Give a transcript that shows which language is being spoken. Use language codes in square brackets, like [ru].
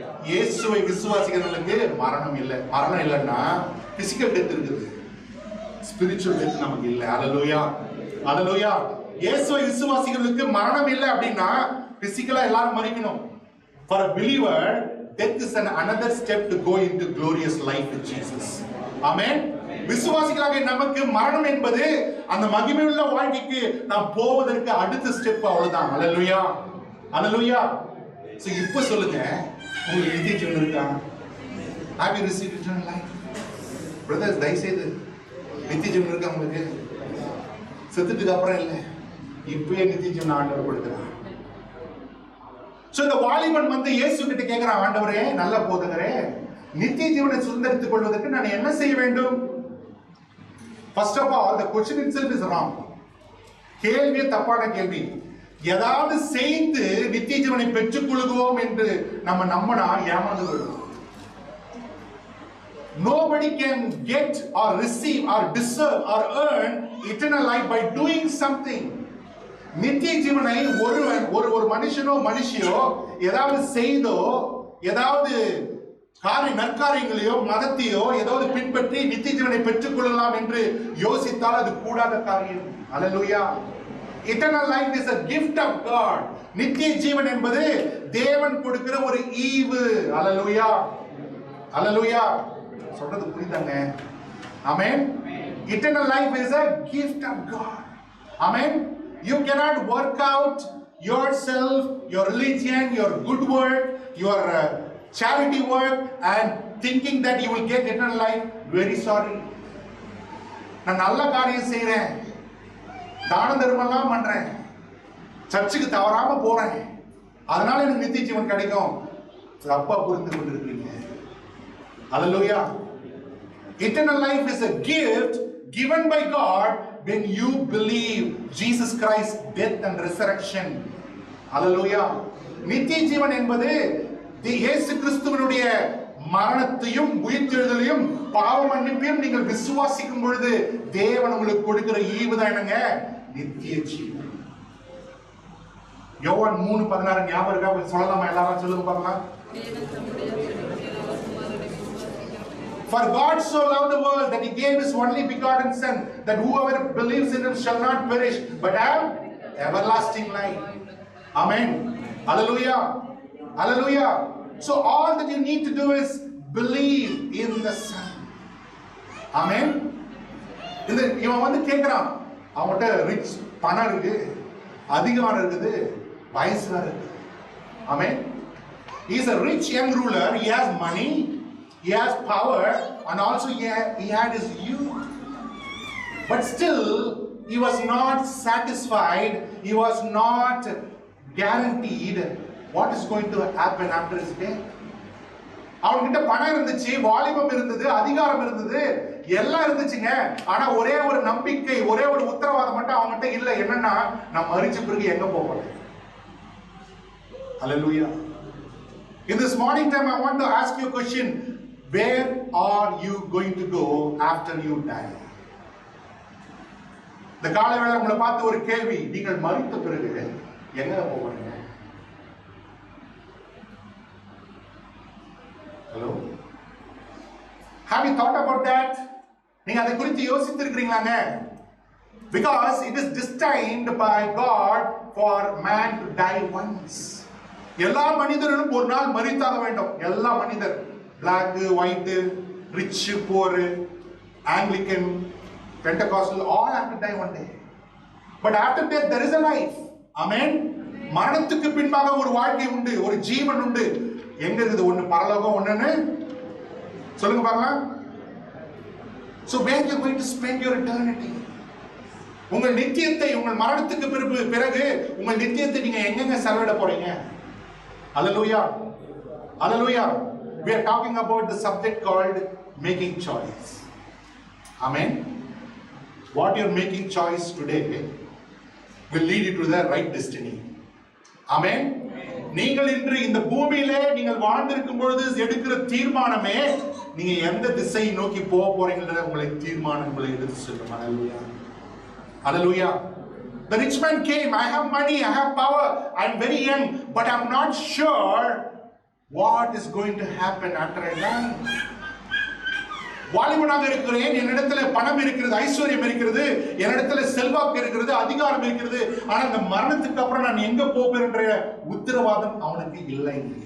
[ta] இயேசுவை விசுவாசிக்கிறவங்களுக்கு மரணம் இல்லை. மரணம் இல்லைன்னா பிசிக்கல் டெத் இருக்குது, ஸ்பிரிச்சுவல் டெத் நமக்கு இல்லை. அல்லேலூயா. அல்லேலூயா. இயேசுவை விசுவாசிக்கிறவங்களுக்கு மரணம் இல்லை அப்படின்னா பிசிக்கலா எல்லாரும் மரிக்கணும். [en] For a believer, death is another step to go into glorious life with Jesus. Amen. [ta] விசுவாசிகளாக நமக்கு மரணம் என்பது அந்த மகிமையுள்ள வாழ்க்கைக்கு நாம் போவதற்கு அடுத்த ஸ்டெப், அவ்வளவுதான். அல்லேலூயா. அல்லேலூயா. சோ இப்போ சொல்லுங்க, உங்களுக்கு நித்திய ஜீவன் இருக்கா? [en] Have you received eternal life? [ta] Brothers, தயவுசெய்து நித்திய ஜீவன் இருக்கா உங்களுக்கு? செத்துட்டுக்கு அப்புறம் இல்லை, இப்பயே நித்திய ஜீவன் ஆண்டவர் கொடுக்கிறார். சோ இந்த வாலிபன் வந்து இயேசு கிட்ட கேட்கிறான், ஆண்டவரே நல்ல போதகரே, நித்திய ஜீவனை சுதந்தரித்துக் கொள்வதற்கு நான் என்ன செய்ய வேண்டும்? [en] First of all, the question itself is wrong. [ta] கேள்வியே தப்பான கேள்வி. ஏதாவது செய்து நித்திய ஜீவனை பெற்றுக் கொள்வோம் என்று நம்ம நம்பினா ஏமாந்து விடுவோம். [en] Nobody can get or receive or deserve or earn eternal life by doing something. [ta] நித்திய ஜீவனை ஒரு மனுஷனோ மனுஷியோ ஏதாவது செய்தோ ஏதாவது நற்காரியங்களையோ மதத்தையோ ஏதாவது பின்பற்றி நித்திய ஜீவனை பெற்றுக் கொள்ளலாம் என்று யோசித்தால் அது கூடாத காரியம். அல்லேலூயா. [en] Eternal life is a gift of God. [ta] நித்திய ஜீவன் என்பது தேவன் கொடுக்கிற ஒரு ஈவு. அல்லேலூயா. அல்லேலூயா. சொல்றது புரியுதாங்க? ஆமென். [en] Eternal life is a gift of God. Amen. You cannot work out yourself, your religion, your good work, your charity work and thinking that you will get eternal life. Very sorry. [ta] நான் நல்ல காரியம் செய்றேன், தான தர்மம்லாம் பண்றேன், சர்ச்சுக்கு தவறாம போறேன், அதனால எனக்கு நித்திய ஜீவன் கிடைக்கும். தப்பா புரிந்து கொண்டிருக்கீங்க. Hallelujah. [en] Eternal life is a gift given by God when you believe Jesus Christ's death and resurrection. Hallelujah. [ta] நித்திய ஜீவன் என்பது இயேசு கிறிஸ்துவினுடைய மரணத்தையும் உயிர்த்தெழுதலையும் பாவ மன்னிப்பையும் நீங்கள் விசுவாசிக்கும் பொழுது தேவன் உங்களுக்கு கொடுக்கிற ஈவுதான் என்னங்க? நித்திய ஜீவன். யோவான் 3:16 ஞாபகம் இருக்கா? சொல்லலாமா? எல்லாரும் சொல்லுங்க பார்க்கலாம். [en] For God so loved the world that he gave his only begotten son, that whoever believes in him shall not perish but have everlasting life. Amen. Hallelujah. Hallelujah. So all that you need to do is believe in the son. Amen. [ta] இவன் வந்து கேட்கிறான், அவன்கிட்ட rich பணம் இருக்கு, அதிகாரம் இருக்குது, வயசு இருக்கு. [en] Amen. He is a rich young ruler. He has money, he has power, and also he had his youth. But still he was not satisfied. He was not guaranteed what is going to happen after his death. [ta] அவன்கிட்ட பணம் இருந்துச்சு, வாலிபம் இருந்தது, அதிகாரம் இருந்தது, எல்லாம் இருந்துச்சுங்க. ஆனா ஒரே ஒரு நம்பிக்கை, ஒரே ஒரு உத்தரவாதம் மட்டும் அவன்கிட்ட இல்ல. என்னன்னா, நான் மரிச்ச பிறகு எங்க போவேன்? [en] Hallelujah. In this morning time I want to ask you a question. Where are you going to go after you die? [ta] இந்த காலை வேளை உங்களை பார்த்து ஒரு கேள்வி, நீங்கள் மரித்த பிறகு எங்க போவீங்க? [en] Hello? Have you thought about that? [ta] நீங்க அதை குறித்து யோசித்து இருக்கிறீங்களாங்க? [en] Because it is destined by God for man to die once. [ta] எல்லா மனிதர்களும் ஒரு நாள் மரித்தாக வேண்டும். எல்லா மனிதர், [en] black, white, rich, poor, Anglican, Pentecostal, all have to die one day. But after death there is a life. Amen. [ta] மரணத்துக்கு பின்பாக ஒரு வாழ்க்கை உண்டு, ஒரு ஜீவன் உண்டு. எங்க இருக்குது? ஒன்னு பரலோகம், ஒன்னு சொல்லுங்க பார்க்கலாம். [en] So where you are going to spend your eternity? [ta] உங்கள் நித்தியத்தை, உங்கள் மரணத்துக்கு பிறகு உங்கள் நித்தியத்தை நீங்க எங்கெங்க செலவிட போறீங்க? [en] Hallelujah. Hallelujah. We are talking about the subject called making choice. Amen. What you are making choice today will lead you to the right destiny. Amen. [ta] நீங்கள் இன்று இந்த பூமியிலே நீங்கள் வாழ்ந்திருக்கும் பொழுது எடுக்கிற தீர்மானமே நீங்க எந்த திசையை நோக்கி போக போறீங்கன்ற உங்களை தீர்மானங்களை எடுத்து செல்லும். [en] Hallelujah. Hallelujah. The rich man came. I have money, I have power, I am very young, but I am not sure what is going to happen after I die. [ta] வாலிபனாக இருக்கிறேன், என்னிடத்துல பணம் இருக்கிறது, ஐஸ்வர்யம் இருக்கிறது, என்னிடத்துல செல்வாக்கு இருக்கிறது, அதிகாரம் இருக்கிறது, ஆனா இந்த மரணத்துக்கு அப்புறம் நான் எங்க போகிறேன்ற உத்தரவாதம் அவனுக்கு இல்லை.